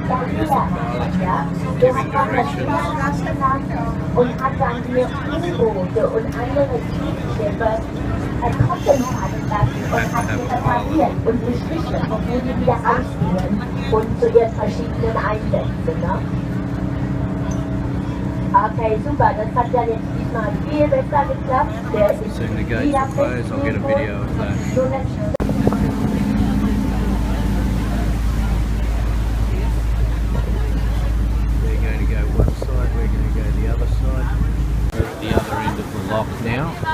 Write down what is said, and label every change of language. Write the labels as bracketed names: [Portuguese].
[English] Here's the pilot giving directions. [German] Und hat dann hier U-Boote und andere Kriegsschiffe koppeln lassen und hat sie repariert und beschrieben, wo die wieder ausgehen und zu ihren verschiedenen Einsätzen. Ne? Okay, super, das hat ja jetzt diesmal viel besser geklappt. Der ist [English] Soon the gates will close, I'll get a video of that. We're going to go one side, we're going to go the other side. We're at the other end of the lock now.